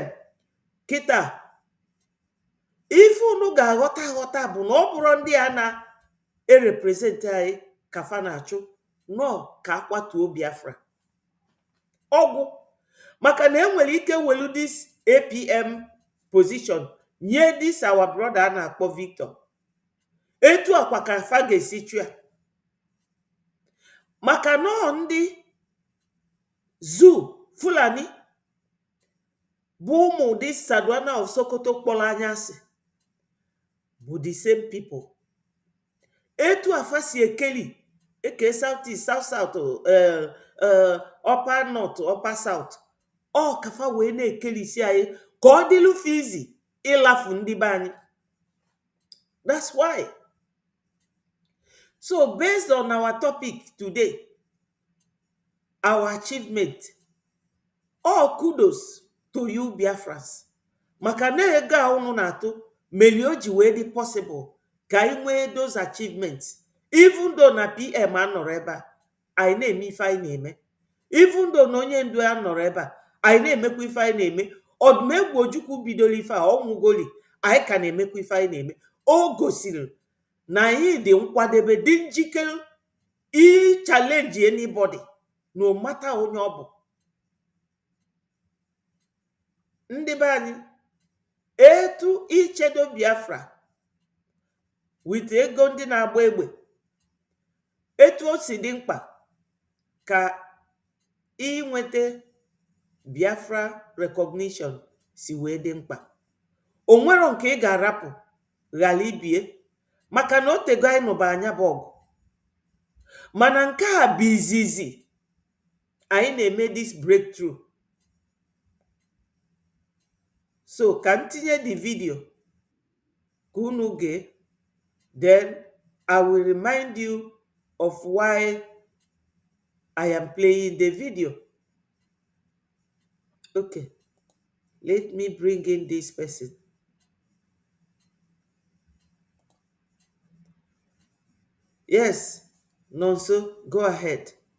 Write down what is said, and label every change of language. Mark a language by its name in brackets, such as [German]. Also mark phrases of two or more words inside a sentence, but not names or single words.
[Igbo] Kịta ife unu ga-aghọta aghọta bụ na ọ bụrụ ndị a na-erepresent anyị ka fa na-achụ nọ ka akwatuo Biafra ọgwụ, maka na enwere ike welu [English] dis APM position [Igbo] nye [English] dis our brother [Igbo] a na-akpọ Victor. Etu akwa ka fa ga-esi chụa, maka nọọ ndị Zoo Fulani bụ ụmụ dị Sadwana of Sokoto kpọrọ anya asị bụ [English] the same people. [Igbo] Etu afa si ekeli eke South East, South South, Upper North, Upper South, ọ kafa wee na-ekeli isi anyị ka ọ dịlụ fizi ịlafu ndị be anyị. [English] That's why. So based on our topic today, our achievement, all kudos to you Biafrans. [Igbo] Maka na ego a unu na-atụ meli o ji wee dị possible ka anyị nwee [English] those achievements. Even though [Igbo] na PM anọrọ ebe a, anyị na-eme ife anyị na-eme. [English] Even though [Igbo] na onye ndu anọrọ ebe a, anyị na-emekwa ife anyị na-eme. Ọdụmegwu Ojukwu bidoro ife a, ọnwụgoli, anyị ka na-emekwa ife anyị na-eme. O gosiri na anyị dị nkwadebe, dị njikere [English] challenge anybody, no matter [Igbo] onye ọ bụ. Ndị be anyị, etu ichedo Biafra with ego ndị na-agba egbe, etu o si dị mkpa ka inweta Biafra recognition si wee dị mkpa. O nwero nke ị ga-arapụ ghara ibie, maka na o tego anyị nụba anya bụ ọgụ. Mana nke a bụ izizi anyị na-eme [English] this breakthrough. [Igbo] So ka m tinye [English] the video [Igbo] ka unu gee, [English] then I will remind you of why I am playing the video. Okay, let me bring in this person. Yes, Nonso, go ahead.